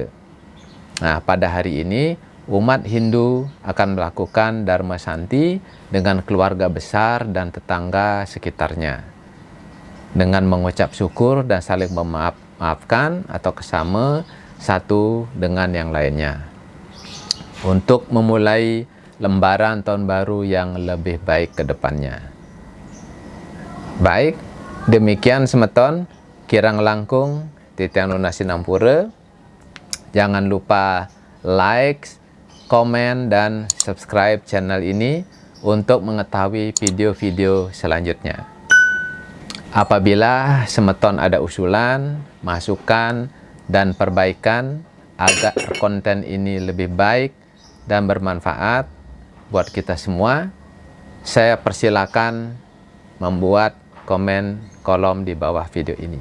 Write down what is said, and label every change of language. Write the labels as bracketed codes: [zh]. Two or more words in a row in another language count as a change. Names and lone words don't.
[id] Nah, pada hari ini, umat Hindu akan melakukan Dharma Santi dengan keluarga besar dan tetangga sekitarnya, dengan mengucap syukur dan saling memaafkan atau kesama satu dengan yang lainnya, untuk memulai lembaran tahun baru yang lebih baik ke depannya. Baik, demikian [ban] semeton kirang langkung titiang lunasi nampura. [id] Jangan lupa like, komen, dan subscribe channel ini untuk mengetahui video-video selanjutnya. Apabila semeton ada usulan, masukan, dan perbaikan agar konten ini lebih baik dan bermanfaat buat kita semua, saya persilakan membuat komen kolom di bawah video ini.